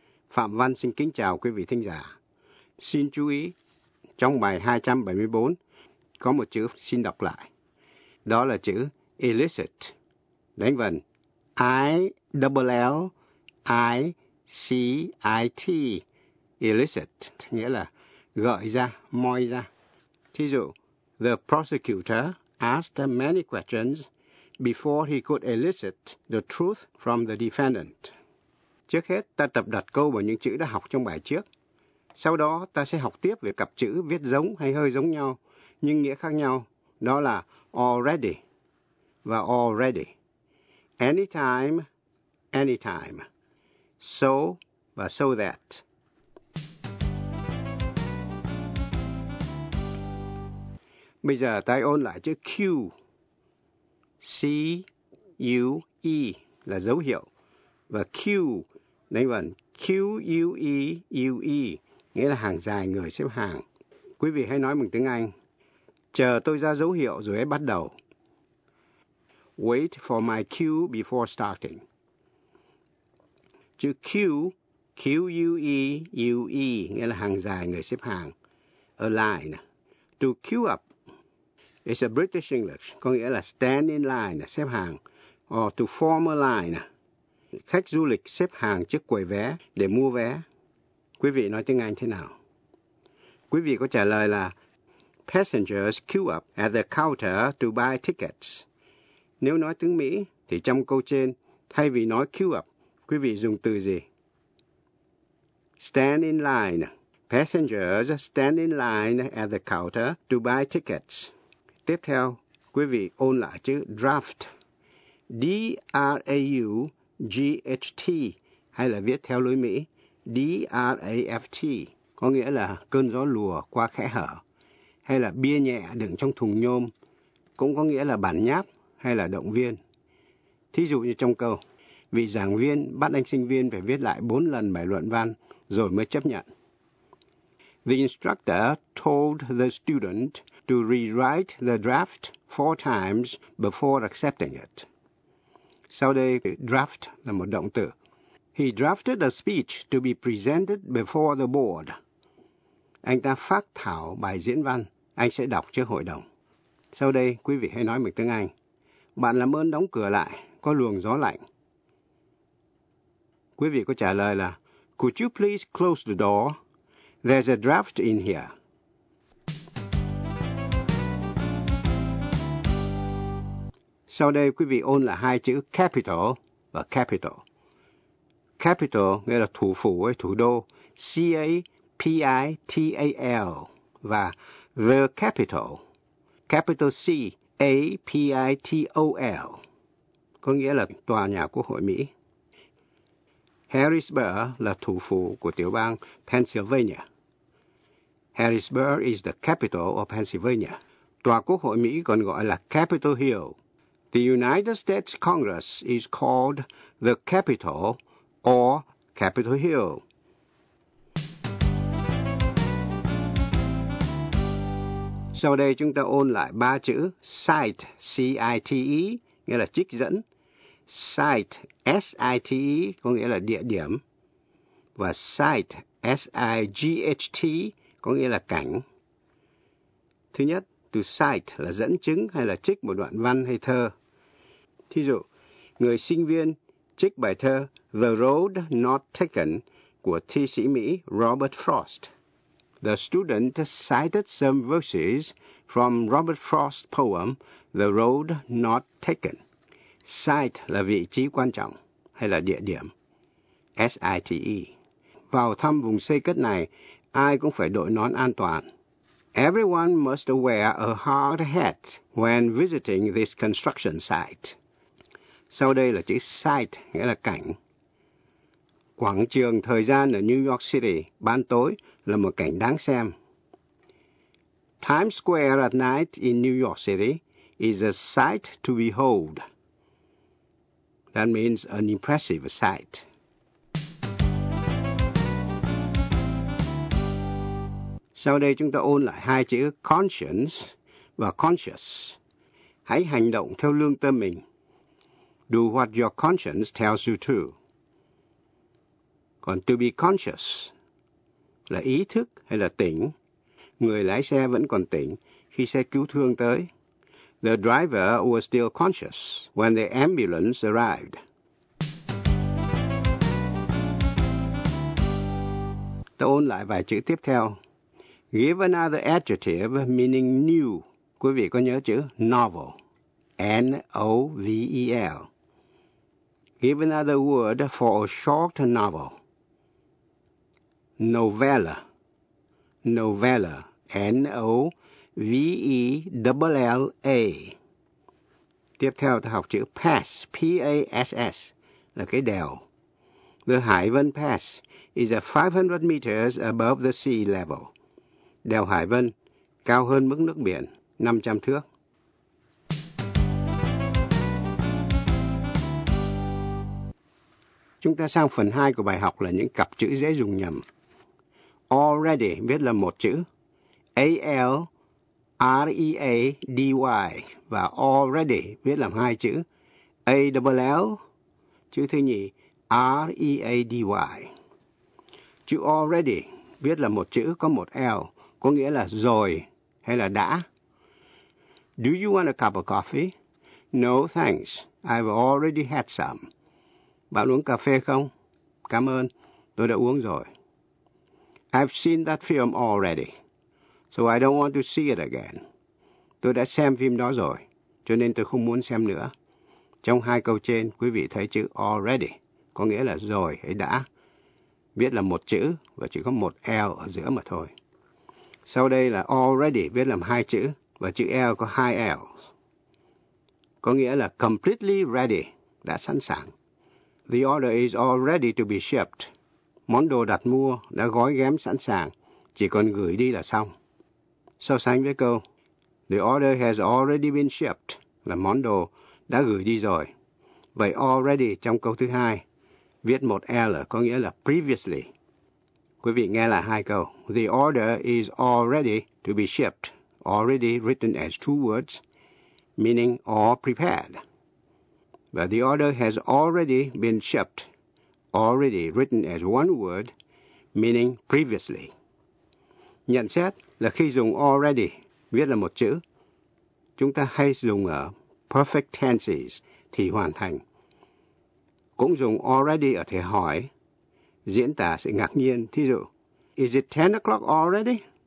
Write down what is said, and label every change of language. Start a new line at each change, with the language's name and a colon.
Vietnamese: Phạm Văn xin kính chào quý vị thính giả. Xin chú ý, trong bài 274, có một chữ xin đọc lại. Đó là chữ illicit. Đánh vần I-L-L-I-C-I-T, illicit, nghĩa là gợi ra, moi ra. Thí dụ,
English: the prosecutor asked many questions before he could elicit the truth from the defendant.
Vietnamese: Trước hết, ta tập đặt câu vào những chữ đã học trong bài trước. Sau đó, ta sẽ học tiếp về cặp chữ viết giống hay hơi giống nhau, nhưng nghĩa khác nhau, đó là already và already.
English: Anytime, anytime. So và so that.
Vietnamese: Bây giờ, ta ôn lại chữ Q. C-U-E là dấu hiệu, và Q, đánh vần Q-U-E-U-E, nghĩa là hàng dài người xếp hàng. Quý vị hãy nói bằng tiếng Anh, chờ tôi ra dấu hiệu rồi hãy bắt đầu.
English: Wait for my cue before starting.
Vietnamese: Chữ Q, Q-U-E-U-E, nghĩa là hàng dài người xếp hàng.
English: A line, to queue up. It's a British English,
Vietnamese: có nghĩa là
English: stand in line,
Vietnamese: xếp hàng,
English: or to form a line.
Vietnamese: Khách du lịch xếp hàng trước quầy vé để mua vé. Quý vị nói tiếng Anh thế nào? Quý vị có trả lời là
English: passengers queue up at the counter to buy tickets.
Vietnamese: Nếu nói tiếng Mỹ, thì trong câu trên, thay vì nói queue up, quý vị dùng từ gì?
English: Stand in line. Passengers stand in line at the counter to buy tickets.
Vietnamese: Tiếp theo, quý vị ôn lại chữ draft, D-R-A-U-G-H-T, hay là viết theo lối Mỹ, D-R-A-F-T, có nghĩa là cơn gió lùa qua khẽ hở, hay là bia nhẹ đựng trong thùng nhôm, cũng có nghĩa là bản nháp hay là động viên. Thí dụ như trong câu, vị giảng viên bắt anh sinh viên phải viết lại 4 lần bài luận văn rồi mới chấp nhận.
English: The instructor told the student to rewrite the draft 4 times before accepting it.
Vietnamese: Sau đây, draft là một động từ.
English: He drafted a speech to be presented before the board.
Vietnamese: Anh ta phát thảo bài diễn văn, anh sẽ đọc trước hội đồng. Sau đây, quý vị hãy nói bằng tiếng Anh. Bạn làm ơn đóng cửa lại, có luồng gió lạnh. Quý vị có trả lời là,
English: could you please close the door? There's a draft in here.
Vietnamese: Sau đây quý vị ôn lại hai chữ capital và capital. Capital nghĩa là thủ phủ hay thủ đô, C-A-P-I-T-A-L, và the capital, capital C-A-P-I-T-O-L, có nghĩa là tòa nhà quốc hội Mỹ. Harrisburg là thủ phủ của tiểu bang Pennsylvania.
English: Harrisburg is the capital of Pennsylvania.
Vietnamese: Tòa quốc hội Mỹ còn gọi là Capitol Hill.
English: The United States Congress is called the Capitol or Capitol Hill.
Vietnamese: Sau đây chúng ta ôn lại ba chữ cite, C-I-T-E, nghĩa là trích dẫn. Site, S-I-T-E, có nghĩa là địa điểm. và sight, S-I-G-H-T, có nghĩa là cảnh. Thứ nhất, to sight là dẫn chứng hay là trích một đoạn văn hay thơ. Thí dụ, người sinh viên trích bài thơ The Road Not Taken của thi sĩ Mỹ Robert Frost.
English: The student cited some verses from Robert Frost's poem The Road Not Taken.
Vietnamese: Site là vị trí quan trọng hay là địa điểm. S-I-T-E. Vào thăm vùng xây cất này, ai cũng phải đội nón an toàn.
English: Everyone must wear a hard hat when visiting this construction site.
Vietnamese: Sau đây là chữ site, nghĩa là cảnh. Quảng trường thời gian ở New York City, ban tối, là một cảnh đáng xem.
English: Times Square at night in New York City is a sight to behold. That means an impressive sight.
Vietnamese: Sau đây chúng ta ôn lại hai chữ conscience và conscious. Hãy hành động theo lương tâm mình.
English: Do what your conscience tells you to.
Vietnamese: Còn to be conscious là ý thức hay là tỉnh. Người lái xe vẫn còn tỉnh khi xe cứu thương tới.
English: The driver was still conscious when the ambulance arrived.
Vietnamese: Ta ôn lại vài chữ tiếp theo.
English: Give another adjective meaning new.
Vietnamese: Quý vị có nhớ chữ
English: novel? N-O-V-E-L. Give another word for a short novel. Novella. Novella. N-O-V-E-L-L-A.
Vietnamese: Tiếp theo ta học chữ pass. P-A-S-S. Là cái đèo.
English: The Hải Vân Pass is a 500 meters above the sea level.
Vietnamese: Đèo Hải Vân cao hơn mức nước biển 500 thước. Chúng ta sang phần 2 của bài học là những cặp chữ dễ dùng nhầm. Already viết là một chữ. A-L-R-E-A-D-Y và already viết làm hai chữ. A-L-L, chữ thứ nhì, R-E-A-D-Y. Chữ already viết là một chữ có một L, có nghĩa là rồi hay là đã.
English: Do you want a cup of coffee? No, thanks. I've already had some.
Vietnamese: Bạn uống cà phê không? Cảm ơn, tôi đã uống rồi.
English: I've seen that film already, so I don't want to see it again.
Vietnamese: Tôi đã xem phim đó rồi, cho nên tôi không muốn xem nữa. Trong hai câu trên, quý vị thấy chữ already có nghĩa là rồi hay đã. Viết là một chữ và chỉ có một L ở giữa mà thôi. Sau đây là already viết làm hai chữ và chữ L có hai L. Có nghĩa là
English: completely ready,
Vietnamese: đã sẵn sàng.
English: The order is already to be shipped.
Vietnamese: Món đồ đặt mua đã gói ghém sẵn sàng, chỉ còn gửi đi là xong. So sánh với câu,
English: the order has already been shipped,
Vietnamese: là món đồ đã gửi đi rồi. Vậy already trong câu thứ hai, viết một L có nghĩa là previously. Quý vị nghe lại hai câu.
English: The order is already to be shipped, already written as two words, meaning all prepared. But the order has already been shipped, already written as one word, meaning previously.
Vietnamese: Nhận xét là khi dùng already, viết là một chữ, chúng ta hay dùng ở perfect tenses, thì hoàn thành. Cũng dùng already ở thể hỏi, diễn tả sự ngạc nhiên. Thí dụ,
English: is it 10 o'clock already?